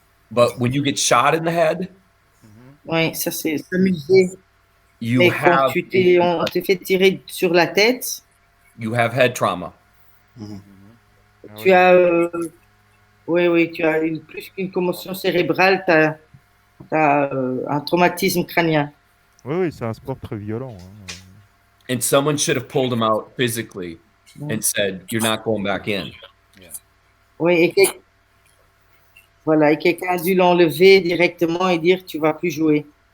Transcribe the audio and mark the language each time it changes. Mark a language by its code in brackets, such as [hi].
[en] But when you get shot in the head, [fr] oui, ça c'est s'amuser. Mais quand on te fait tirer sur la tête, [en] you have head trauma. [fr] Tu as tu as plus qu'une commotion cérébrale, tu as un traumatisme crânien. Oui, c'est un sport très violent. Hein. [en] And someone should have pulled him out physically and said, "You're not going back in." Yeah. [fr] Oui, et quelqu'un a dû l'enlever directement et dire tu vas plus jouer.